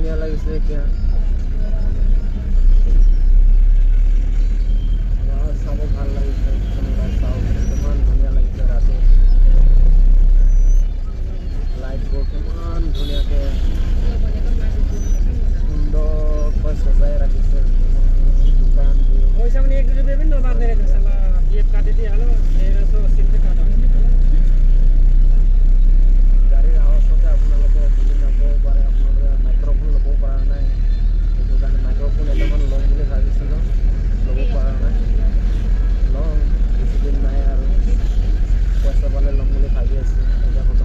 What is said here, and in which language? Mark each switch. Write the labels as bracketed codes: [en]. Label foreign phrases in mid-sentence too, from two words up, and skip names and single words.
[as] লাগিছে এতিয়া চাব ভাল লাগিছে চাওক কিমান ধুনীয়া লাগিছে ৰাতি লাইটবোৰ কিমান ধুনীয়াকৈ সুন্দৰকৈ সজাই ৰাখিছে দোকানবোৰ [ne] पैसा पनि 1 रुपैयाँ पनि नबार्दै रहेछ साला बिएफ काटिदिइहाल्यो 1380 रुपैयाँ काट्यो [as] গাড়ীৰ আৱাজতে আপোনালোকে বুজি নাপাব পাৰে আপোনালোকে মাইক্ৰফোন ল'ব পৰা নাই সেইটো কাৰণে মাইক্ৰফোন এটামান ল'ম বুলি ভাবিছিলোঁ ল'ব পৰা নাই ল'ম বেছিদিন নাই আৰু পইচা পালে ল'ম বুলি ভাবি আছোঁ